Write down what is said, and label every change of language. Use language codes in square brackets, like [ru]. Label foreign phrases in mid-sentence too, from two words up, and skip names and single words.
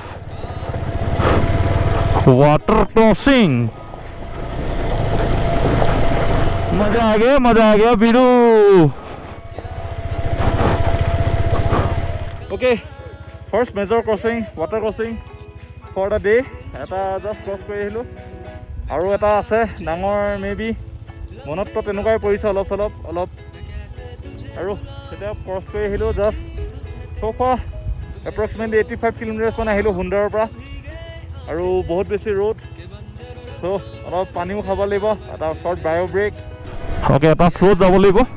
[en] water crossing [hi] मजा आ गया बीरू [en] OK first major crossing water crossing for the day [as] এটা জাস্ট ক্ৰছ কৰি আহিলোঁ আৰু এটা আছে ডাঙৰ মেবি মনততো তেনেকুৱাই পৰিছে অলপ আৰু তেতিয়া ক্ৰছ কৰি আহিলোঁ জাষ্ট [en] so far approximately [as] 85 কিলোমিটাৰছ মান আহিলোঁ সুন্দৰৰ পৰা আৰু বহুত বেছি ৰ'দ চ' অলপ পানীও খাব লাগিব এটা [en] short bio break [as] অ'কে এটা ফ্ল'ত যাব লাগিব